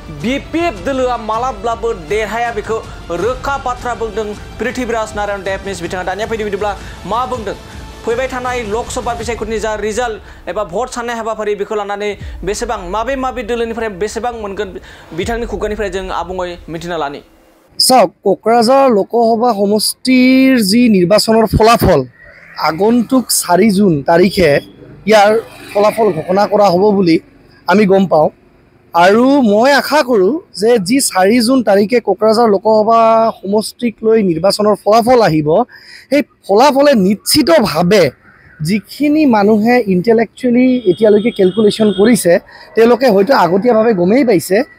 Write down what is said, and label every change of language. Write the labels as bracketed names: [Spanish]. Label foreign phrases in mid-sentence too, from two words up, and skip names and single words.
[Bodo] BPF दोलोआ मालाब्लाबो देरहाया बेखौ रोखा बाथ्रा बुंदों पृथ्वीराज नारायण देब मेस बिथाङा दानिया फैदो बिदिब्ला मा बुंदों फैबाय थानाय लकसभा बिसायख'थिनि जा रिजाल्ट एबा भट साननाय हाबाफारि बेखौ लानानै बेसेबां माबे दोलोनिफ्राय बेसेबां मोनगोन बिथांनि खुगानिफ्राय जों आबुङै मिथिना लानि [Assamese] চাওক কোকৰাঝাৰ লোকসভা সমষ্টিৰ যি নিৰ্বাচনৰ ফলাফল আগন্তুক 4 জুন তাৰিখে ইয়াৰ ফলাফল ঘোষণা কৰা হ'ব বুলি আমি গম পাওঁ আৰু মই আশা কৰোঁ যে যি 4 জুন তাৰিখে কোকৰাঝাৰ লোকসভা সমষ্টিক লৈ নিৰ্বাচনৰ ফলাফল আহিব সেই ফলাফলে নিশ্চিতভাৱে যিখিনি মানুহে ইণ্টেলেকচুৱেলি এতিয়ালৈকে কেলকুলেশ্যন কৰিছে তেওঁলোকে হয়তো আগতীয়াভাৱে গমেই পাইছে